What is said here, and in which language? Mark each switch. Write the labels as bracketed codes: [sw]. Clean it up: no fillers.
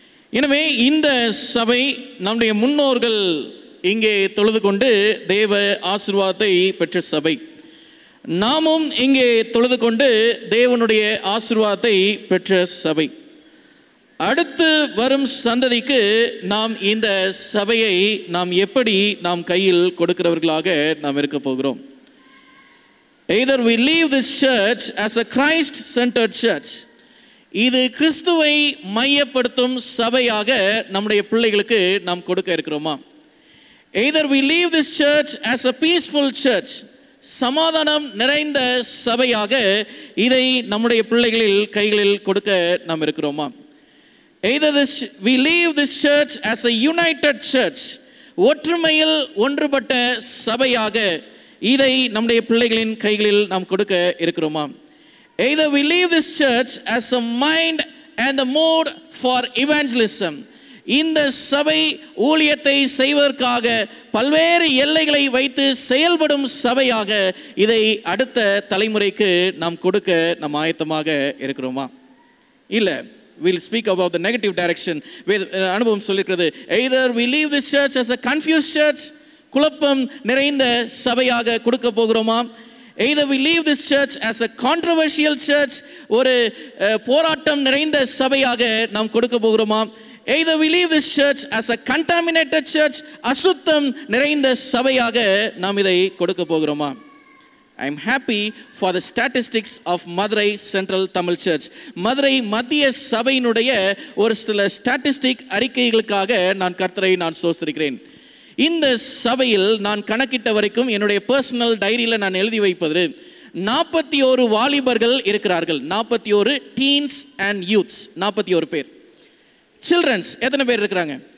[ta] எனவே இந்த சபை நம்முடைய முன்னோர்கள் இங்கே தொழுது கொண்டு தேவ ஆசீர்வாதத்தை பெற்ற சபை. நாமும் இங்கே தொழுது கொண்டு தேவனுடைய ஆசீர்வாதத்தை பெற்ற சபை. அடுத்து வரும் சந்ததிக்கு நாம் இந்த சபையை நாம் எப்படி நாம் கையில் கொடுக்கிறவர்களாக நாம் இருக்க போகிறோம். [en] Either we leave this church as a Christ-centered church. [ta] இது கிறிஸ்துவை மையப்படுத்தும் சபையாக நம்முடைய பிள்ளைகளுக்கு நாம் கொடுக்க இருக்கிறோமா? [en] Either we leave this church as a peaceful church. [ta] சமாதானம் நிறைந்த சபையாக இதை நம்முடைய பிள்ளைகளில் கைகளில் கொடுக்க நாம் இருக்கிறோமா? [en] Either we leave this church as a united church, [ta] ஒற்றுமையில் ஒன்றுபட்ட சபையாக இதை நம்முடைய பிள்ளைகளின் கைகளில் நாம் கொடுக்க இருக்கிறோமா? [en] Either we leave this church as a mind and a mode for evangelism. [ta] இந்த சபை ஊழியத்தை செய்வதற்காக பல்வேறு எல்லைகளை வைத்து செயல்படும் சபையாக இதை அடுத்த தலைமுறைக்கு நாம் கொடுக்க நாம் ஆயத்தமாக இருக்கிறோமா? இல்லை. [en] We'll speak about the negative direction. [ta] அனுபவம் சொல்லிக்கிறது, [en] either we leave this church as a confused church, [ta] குழப்பம் நிறைந்த சபையாக கொடுக்க போகிறோமா? [en] Either we leave this church as a controversial church, [ta] ஒரு போராட்டம் நிறைந்த சபையாக நாம் கொடுக்க போகிறோமா? [en] Either we leave this church as a contaminated church, [ta] அசுத்தம் நிறைந்த சபையாக நாம் இதை கொடுக்க போகிறோமா? [en] I am happy for the statistics of Madurai Central Tamil Church. [ta] Madurai மத்திய சபையினுடைய ஒரு சில ஸ்டாட்டிஸ்டிக் அறிக்கைகளுக்காக நான் கர்த்தரை ஸ்தோத்திரிக்கிறேன். இந்த சபையில் நான் கணக்கிட்ட வரைக்கும் என்னுடைய பர்சனல் டைரியில் நான் எழுதி வைப்பது 41 வாலிபர்கள் இருக்கிறார்கள். 41 டீன்ஸ் அண்ட் யூத்ஸ், 41 பேர். சில்ட்ரன்ஸ் எத்தனை பேர் இருக்கிறாங்க?